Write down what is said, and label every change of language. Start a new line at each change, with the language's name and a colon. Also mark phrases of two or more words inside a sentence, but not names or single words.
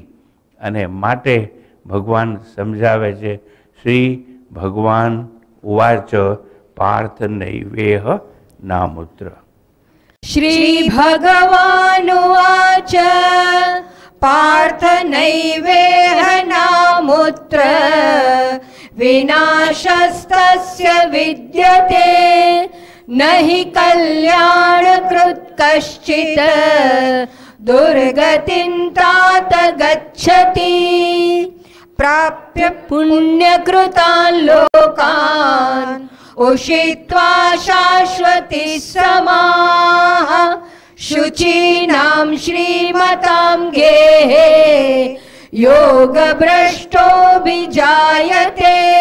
Gujarati: અને માટે ભગવાન સમજાવે છે,
Sanskrit: શ્રી ભગવાન ઉવાચ પાર્થ નૈવેહ નામુત્ર. શ્રી ભગવાનુવાચ પાર્થ નૈવેહ નામુત્ર વિનાશસ્તસ્ય વિદ્યતે नहि कल्याणकृत् कश्चित् दुर्गतिं तात गच्छति प्राप्य पुण्यकृतान् लोकान् उषित्वा शाश्वति समाः शुचीनां श्रीमतां गेहे योगभ्रष्टो विजायते